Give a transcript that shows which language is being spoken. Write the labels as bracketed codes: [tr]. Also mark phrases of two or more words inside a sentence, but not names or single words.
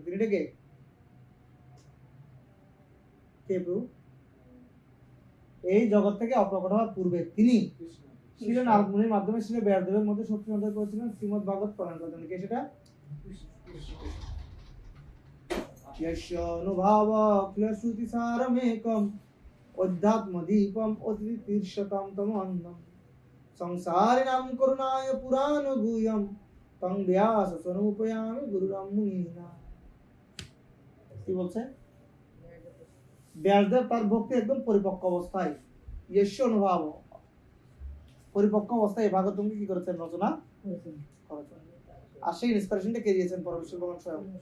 [bn] তিনি কে প্রভু? এই জগৎ থেকে অপ্রকট হওয়ার পূর্বে তিনি ছিলেন নারদমুনির মাধ্যমে ছিল ব্যাসদেবের মধ্যে শক্তি সঞ্চার করেছিলেন, শ্রীমদ্ ভাগবত প্রদান করেছিলেন। কে সেটা? [sa] यस्य अनुभाव क्लेशुति सारमेकम् अध्यात्मदीपम् अतितीर्षतां तमोन्नम् संसारिणां करुणाय पुराणगुह्यं तं व्याससमुपयामि गुरुराम मुनिना। [bn] কি বলছে? ব্যাসদেব তার ভক্তি একদম পরিপক্ক অবস্থায়, यस्य অনুভাব পরিপক্ক অবস্থায় এই ভাগবতকে কি করেছেন? রচনা করেছেন। আর সেই ইন্সপিরেশনটা কে দিয়েছেন? পরমেশ্বর ভগবান স্বয়ং।